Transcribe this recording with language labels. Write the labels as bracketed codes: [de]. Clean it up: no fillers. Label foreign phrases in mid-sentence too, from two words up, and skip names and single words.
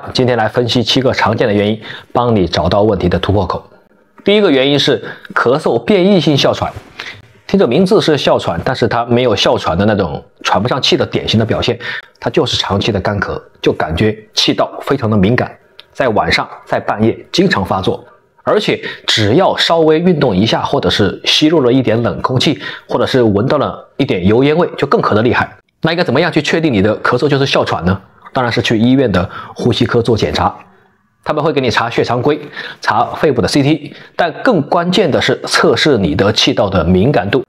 [zh] 今天來分析7個常見的原因，幫你找到問題的突破口。第一個原因是咳嗽变異性哮喘。听着名字是哮喘，但是它沒有哮喘的那種喘不上氣的典型的表現，它就是長期的乾咳，就感覺氣道非常的敏感，在晚上在半夜經常發作，而且只要稍微運動一下，或者是吸入了一點冷空氣，或者是聞到了一點油煙味，就更咳得厲害。那應該怎麼樣去確定你的咳嗽就是哮喘呢？當然是去醫院的呼吸科做檢查，他們會給你查血常規，查肺部的 CT， 但更關鍵的是測試你的氣道的敏感度。